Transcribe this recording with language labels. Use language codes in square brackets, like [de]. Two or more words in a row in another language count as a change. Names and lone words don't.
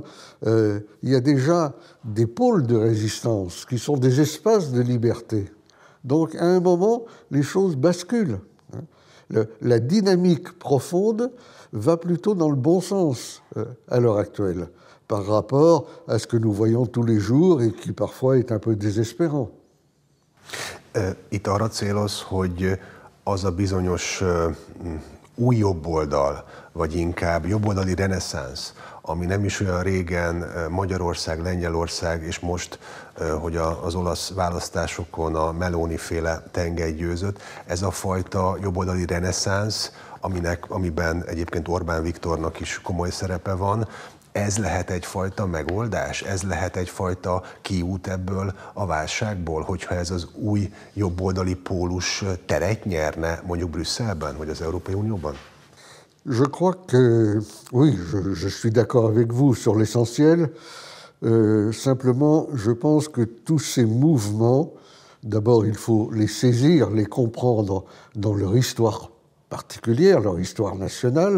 [fr] Il y a déjà des pôles de résistance qui sont des espaces de liberté. Donc, à un moment, les choses basculent. La dynamique profonde va plutôt dans le bon sens à l'heure actuelle, par rapport à ce que nous voyons tous les jours et qui parfois est un peu désespérant. [hu] Itt arra céloz, hogy az a bizonyos új jobboldal, vagy inkább jobboldali reneszánsz, ami nem is olyan régen Magyarország, Lengyelország, és most, hogy az olasz választásokon a Meloni-féle tengely győzött, ez a fajta jobboldali reneszánsz, amiben egyébként Orbán Viktornak is komoly szerepe van, ez lehet egyfajta megoldás? Ez lehet egyfajta kiút ebből a válságból, hogyha ez az új jobboldali pólus teret nyerne mondjuk Brüsszelben, vagy az Európai Unióban? [fr] Je crois que, oui, je suis d'accord avec vous sur l'essentiel. Simplement, je pense que tous ces mouvements, d'abord, il faut les saisir, les comprendre dans leur histoire particulière, leur histoire nationale.